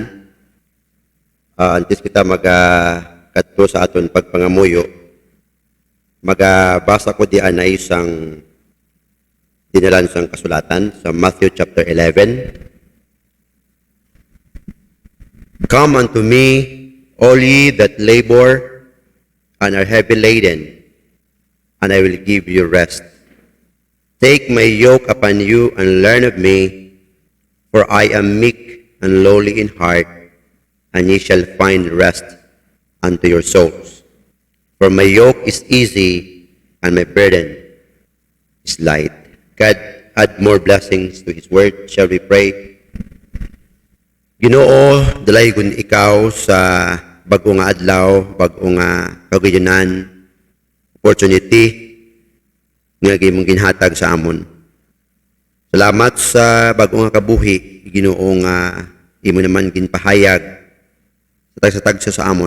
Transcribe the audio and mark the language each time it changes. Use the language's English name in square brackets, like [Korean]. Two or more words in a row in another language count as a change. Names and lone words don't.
[Hiligaynon] Antes kita magkatlo sa aton pagpangamuyo, magabasa ko di anay sang dinalan sang kasulatan sa Matthew chapter 11. [English] "Come unto me, all ye that labor and are heavy laden, and I will give you rest. Take my yoke upon you and learn of me, for I am meek and lowly in heart, and ye shall find rest unto your souls. For my yoke is easy, and my burden is light." God add more blessings to His word. Shall we pray? [Hiligaynon] Ginoo, dalaygon ikaw sa bago nga adlaw, bago nga kagayonan, opportunity nga gimong ginhatag sa amon. Salamat sa bagong nga kabuhi, Ginoo nga imo naman ginpahayag sa tagsa sa amon.